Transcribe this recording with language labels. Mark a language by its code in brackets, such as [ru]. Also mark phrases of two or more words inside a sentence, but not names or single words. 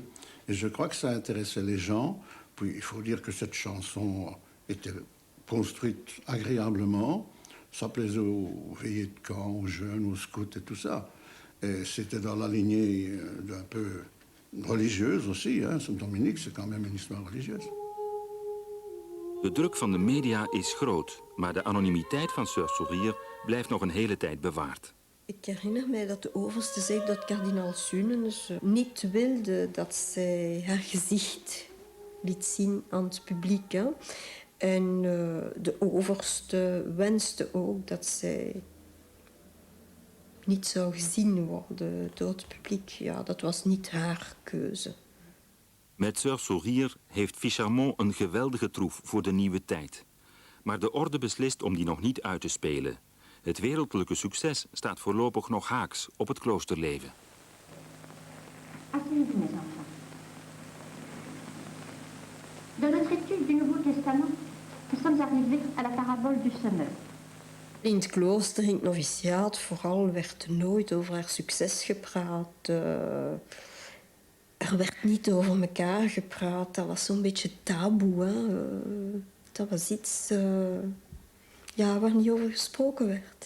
[fr] Et je crois que ça intéressait les gens. Puis il faut dire que cette chanson était construite agréablement. Ça plaisait aux veillées de camp, aux jeunes, aux scouts et tout ça. Et c'était dans la lignée d'un peu religieuse aussi. Hein. Saint-Dominique, c'est quand même une histoire religieuse. [nl] De druk van de media is groot, maar de anonimiteit van Sœur Sourire blijft nog een hele tijd bewaard. Ik herinner mij dat de overste zei dat kardinaal Sunens niet wilde dat zij haar gezicht liet zien aan het publiek. Hè. En de overste wenste ook dat zij niet zou gezien worden door het publiek. Ja, dat was niet haar keuze. Met Sœur Sourire heeft Ficharmont een geweldige troef voor de nieuwe tijd. Maar de orde beslist om die nog niet uit te spelen. Het wereldlijke succes staat voorlopig nog haaks op het kloosterleven. [fr] Asseyez-vous, mes enfants. Dans notre étude du Nouveau Testament, nous sommes arrivés à la parabole du semeur. [nl] In het klooster, in het noviciaat vooral, werd nooit over haar succes gepraat. Er werd niet over elkaar gepraat. Dat was zo'n beetje taboe. Hè? Dat was iets waar niet over gesproken werd.